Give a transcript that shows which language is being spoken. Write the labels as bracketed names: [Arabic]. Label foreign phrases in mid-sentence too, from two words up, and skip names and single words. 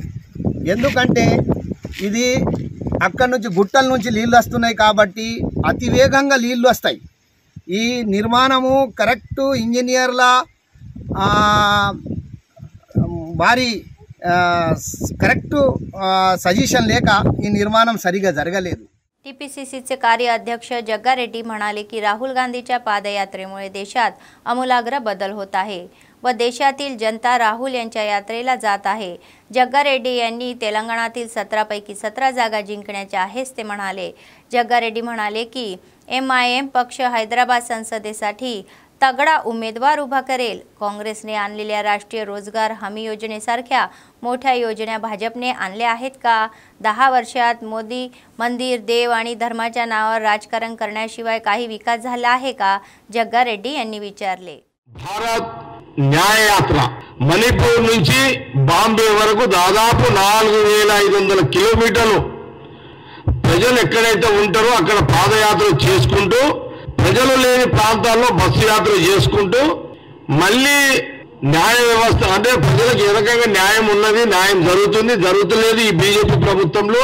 [Telugu] ఎందుకంటే ఇది అక్కడి నుంచి గుట్టల నుంచి నీళ్ళు వస్తున్నాయి కాబట్టి అతి వేగంగా నీళ్ళు వస్తాయి. ఈ నిర్మాణము కరెక్టు ఇంజనీర్ల వారి [English] correct suggestion [Telugu] లేక ఈ నిర్మాణ సరిగా జరగలేదు. [Marathi] टीपीसीसीचे कार्य अध्यक्ष जग्गा रेड्डी म्हणाले की राहुल गांधीच्या पादयात्रेमुळे देशात आमूलाग्र बदल होत आहे व देशातील जनता राहुल यांच्या यात्रेला जात आहे. जग्गा रेड्डी यांनी तेलंगणातील 17 पैकी 17 जागा जिंकण्याच्या आहेच ते म्हणाले. जग्गा रेड्डी म्हणाले की एमआयएम पक्ष हैदराबाद संसदेसाठी तगडा उमेदवार उभा करेल. काँग्रेसने आणलेल्या राष्ट्रीय रोजगार हमी योजनेसारख्या मोठ्या योजना भाजपने आणल्या आहेत का? 10 वर्षात मोदी मंदिर देव आणि धर्माच्या नावावर राजकारण करण्याशिवाय काही विकास झाला आहे का? जग्गा रेड्डी यांनी विचारले. [Telugu] भारत న్యాయ యాత్ర మణిపూర్ నుంచి బాంబే వరకు దాదాపు 4500 కిలోమీటర్లు ప్రజలు ఎక్కడైతే ఉంటారో అక్కడ పాదయాత్ర చేసుకుంటూ ప్రజలు లేని ప్రాంతాల్లో బస్సు యాత్ర చేసుకుంటూ మళ్ళీ న్యాయ వ్యవస్థ అంటే ప్రజలకు ఏ రకంగా న్యాయం ఉన్నది న్యాయం జరుగుతలేదు ఈ బీజేపీ ప్రభుత్వంలో.